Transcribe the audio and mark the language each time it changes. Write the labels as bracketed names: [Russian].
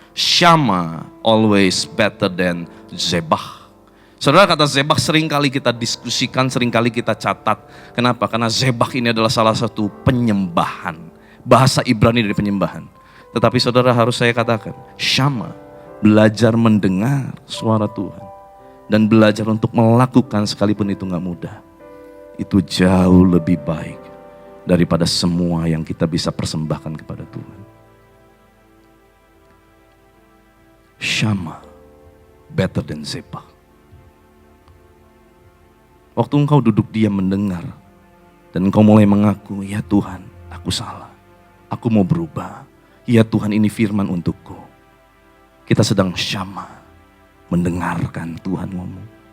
[English] Shama always better than zebah. [Indonesian] Saudara, kata zebah seringkali kita diskusikan, seringkali kita catat. Kenapa? Karena zebah ini adalah salah satu penyembahan. Bahasa Ibrani dari penyembahan. Tetapi saudara harus saya katakan, Shama, belajar mendengar suara Tuhan. Dan belajar untuk melakukan sekalipun itu gak mudah. Itu jauh lebih baik daripada semua yang kita bisa persembahkan kepada Tuhan. [English] Shama, better than zebah. [Indonesian] Waktu engkau duduk diam mendengar, dan engkau mulai mengaku, ya Tuhan, aku salah. Aku mau berubah. Ya Tuhan, ini firman untukku. Kita sedang syama, mendengarkan Tuhan ngomong.